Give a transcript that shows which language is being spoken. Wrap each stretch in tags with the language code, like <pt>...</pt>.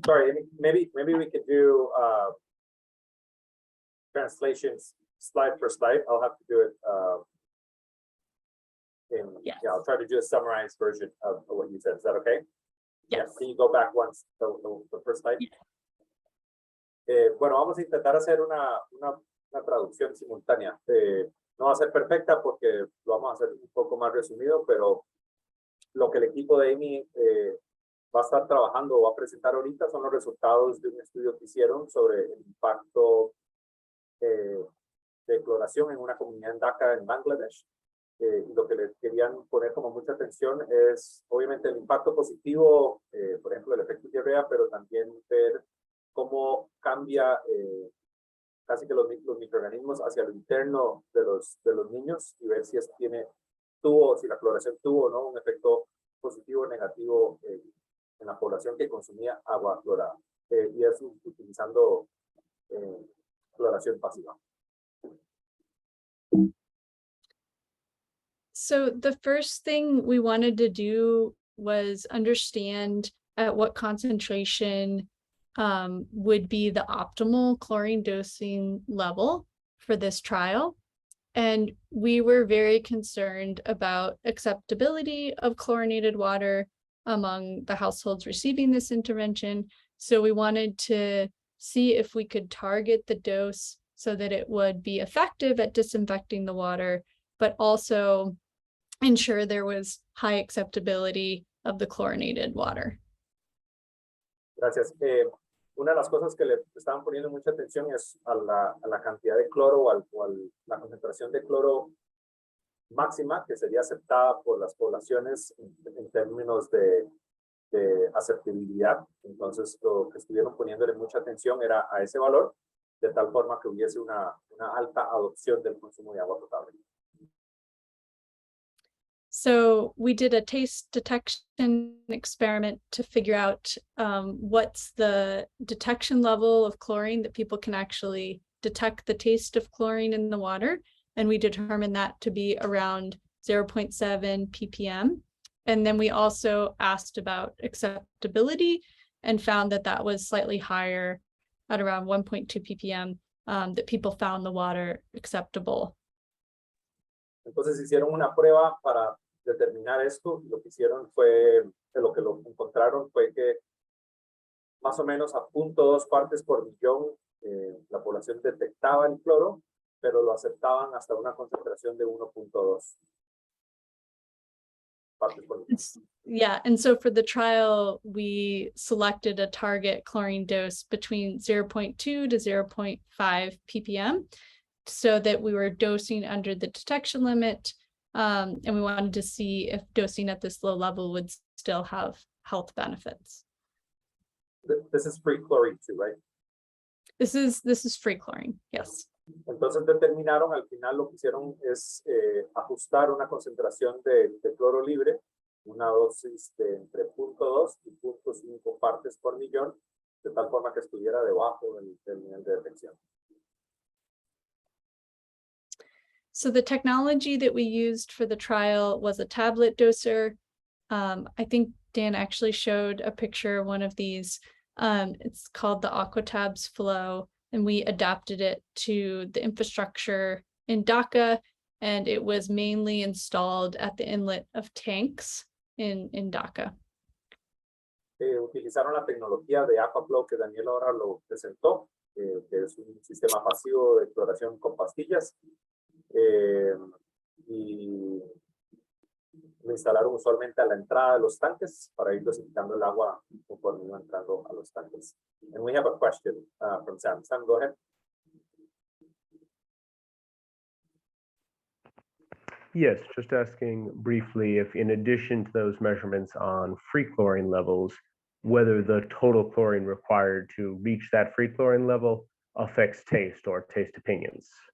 <en>Sorry, maybe we could do translations slide per slide. I'll have to do it Yes. yeah, I'll try to do a summarized version of what you said. Is that okay? Yes. Yeah. Can you go back once, the first slide? Yeah.</en> <es>Bueno, vamos a intentar hacer una traducción simultánea. No va a ser perfecta porque lo vamos a hacer un poco más resumido, pero lo que el equipo de Amy va a estar trabajando o va a presentar ahorita son los resultados de un estudio que hicieron sobre el impacto de cloración en una comunidad en Dhaka, en Bangladesh. Y lo que les querían poner como mucha atención es obviamente el impacto positivo, por ejemplo, el efecto diarrea, pero también ver cómo cambia casi que los microorganismos hacia lo interno de los niños y ver si eso si la cloración tuvo o no un efecto positivo o negativo en la población que consumía agua clorada. Y eso utilizando cloración pasiva.</es> <en>So the first thing we wanted to do was understand at what concentration would be the optimal chlorine dosing level for this trial. And we were very concerned about acceptability of chlorinated water among the households receiving this intervention. So we wanted to see if we could target the dose so that it would be effective at disinfecting the water, but also ensure there was high acceptability of the chlorinated water.</en> <es>Gracias. Una de las cosas que le estaban poniendo mucha atención es a la cantidad de cloro o a la concentración de cloro máxima que sería aceptada por las poblaciones en términos de aceptabilidad. Entonces, lo que estuvieron poniéndole mucha atención era a ese valor, de tal forma que hubiese una alta adopción del consumo de agua potable.</es> <en>So we did a taste detection experiment to figure out what's the detection level of chlorine that people can actually detect the taste of chlorine in the water. And we determined that to be around 0.7 ppm. And then we also asked about acceptability and found that that was slightly higher at around 1.2 ppm, that people found the water acceptable.</en> <es>Entonces hicieron una prueba para determinar esto. Lo que hicieron fue, lo que lo encontraron fue que más o menos a 0.2 partes por millón la población detectaba el cloro, pero lo aceptaban hasta una concentración de 1.2 partes por millón.</es> <en>Yeah, and so for the trial, we selected a target chlorine dose between 0.2 to 0.5 ppm so that we were dosing under the detection limit. And we wanted to see if dosing at this low level would still have health benefits. This is free chlorine too, right? This is free chlorine, yes.</en> <es>Entonces determinaron, al final lo que hicieron es ajustar una concentración de cloro libre, una dosis de entre 0.2 y 0.5 partes por millón, de tal forma que estuviera debajo del nivel de detección.</es> <en>So the technology that we used for the trial was a tablet doser. I think Dan actually showed a picture of one of these. It's called the Aquatabs Flow, and we adapted it to the infrastructure in Dhaka, and it was mainly installed at the inlet of tanks in Dhaka.</en> <es>Utilizaron la tecnología de Aquaflow que Daniel ahora lo presentó, que es un sistema pasivo de exploración con pastillas. Y lo instalaron usualmente a la entrada de los tanques para ir dosificando el agua conforme iba entrando a los tanques.</es> <en>And we have a question from Sam. Sam, go ahead. Yes, just asking briefly if in addition to those measurements on free chlorine levels, whether the total chlorine required to reach that free chlorine level affects taste or taste opinions.</en>